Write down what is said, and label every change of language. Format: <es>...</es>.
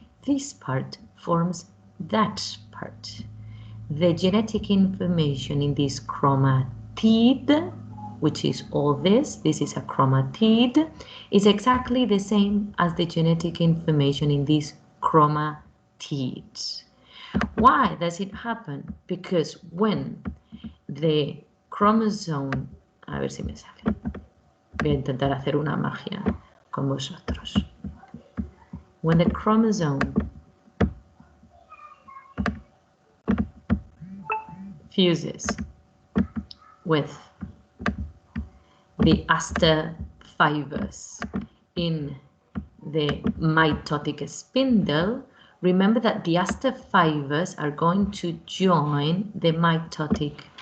<en>This part forms that part. The genetic information in this chromatid, which is all this is a chromatid, is exactly the same as the genetic information in these chromatids. Why does it happen? Because when the chromosome,</en> <es>a ver si me sale, voy a intentar hacer una magia con vosotros.</es> <en>When the chromosome fuses with the aster fibers in the mitotic spindle, remember that the aster fibers are going to join the mitotic,</en>